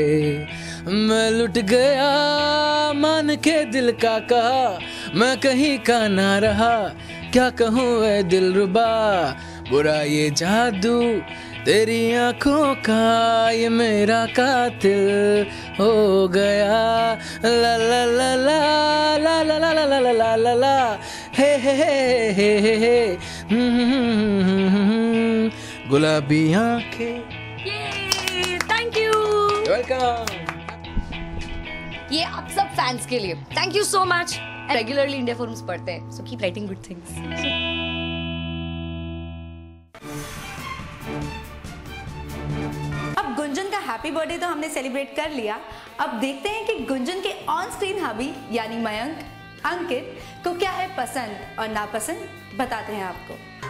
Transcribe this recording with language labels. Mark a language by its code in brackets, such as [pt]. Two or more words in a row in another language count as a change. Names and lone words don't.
[hi] मैं लुट गया मान के दिल का कहा, मैं कहीं का ना रहा, क्या कहूँ ऐ दिलरुबा, बुरा ये जादू तेरी आंखों का, ये मेरा कातिल हो गया ला ला ला ला ला ला ला ला ला ला ला ला ला हे हे हे हे हे गुलाबी आंखें। [en] thank you. वेलकम। [hi] ये आप सब फैंस के लिए [en] thank you so much. regularly India forums [hi] पढ़ते हैं, [en] so keep writing good things. [hi] अब गुंजन का [en] happy birthday [hi] तो हमने सेलिब्रेट कर लिया, अब देखते हैं कि गुंजन के [en] on screen [hi] हबी यानी मयंक अंकित को क्या है पसंद और नापसंद, बताते हैं आपको।